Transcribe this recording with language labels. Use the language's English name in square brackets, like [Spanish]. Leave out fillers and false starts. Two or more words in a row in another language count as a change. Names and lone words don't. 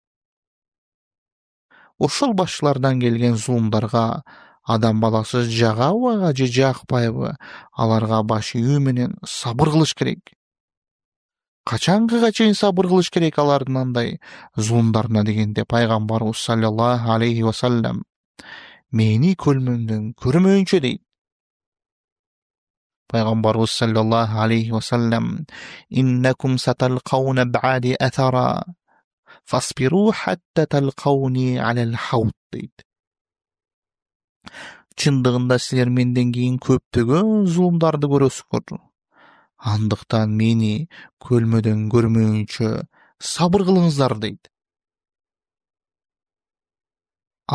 [Kyrgyz] Ошол башчылардан келген зулумдарга адам баласы жагабы же жакпайбы, аларга баш ийүү менен сабыр кылыш керек. Качанга чейин сабыр кылыш керек алардын андай зулумдарына дегенде пайгамбарыбыз [Arabic] صلى الله عليه وسلم [Kyrgyz] мени көлмөмдөн көрмөйүнчө дейт. [Arabic] Пайгамбарыбыз صلى الله عليه وسلم إنكم ستلقون بعدي أثرة فاصبروا حتى تلقوني على الحوض дейт. [Kyrgyz] Чындыгында силер менден кийин көптөгөн зулумдарды көрөсүңөр. Андыктан мени көлмөдөн көрмөйүнчө сабыр кылыңыздар дейт.